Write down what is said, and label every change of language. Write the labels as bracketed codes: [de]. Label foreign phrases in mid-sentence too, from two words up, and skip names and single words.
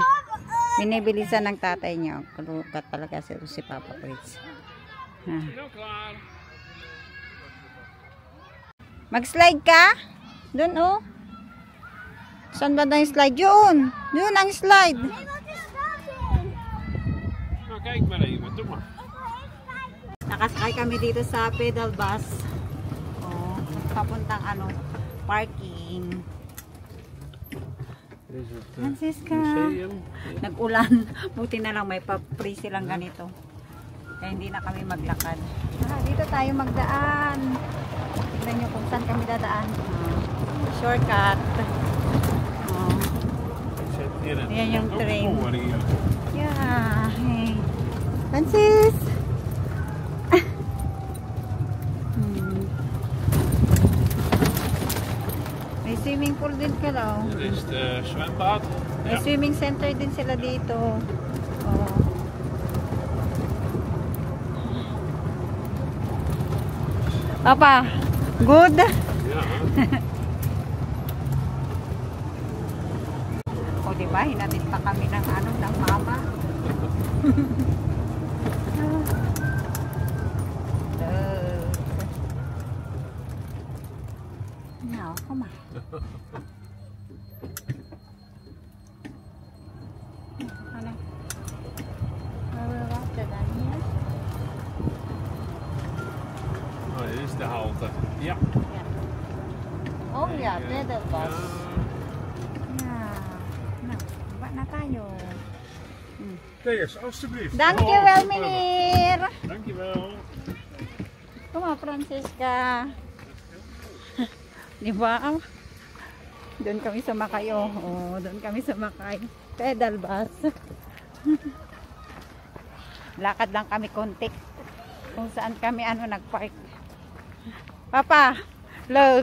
[tl] Binibilisan ng tatay niya. Kalukat talaga si Papa Fritz. Mag-slide ka? Doon, oh. Saan ba na yung slide? Yun! Yun ang slide. [nl] Nou, kijk maar even. Doe maar. [tl] Nakasakay kami dito sa pedal bus. Oh, papuntang ano, parking. Francisca. Nag-ulan. Buti na lang may pa-free silang ganito. Kaya hindi na kami maglakad. Dito tayo magdaan. Tignan nyo kung saan kami dadaan. Shortcut. Yan yung train. [en] Yeah. Hey. Francis! [tl] May [en] swimming pool [tl] din ka daw. [nl] Dit is het zwembad. [tl] May [en] swimming center [tl] din sila dito. [en] Oh. Papa, good? [nl] Ja. [tl] O diba, hinatid pa kami ng ano, ng mama. [en] No, come on. [tl] Ano? [en] Water down here. [nl] Oh, dit is de halte. Ja. [en] Oh yeah, pedal bus. Ja. [tl] Nou, wat na tayo? [nl] Theers, alstublieft. Dankjewel, meneer. Dankjewel. Kom maar, Francisca. [tl] Diba? Doon kami sumakay. Oh, doon kami sumakay. Pedal bus. Lakad lang kami konti. Kung saan kami nagpark. Papa, look.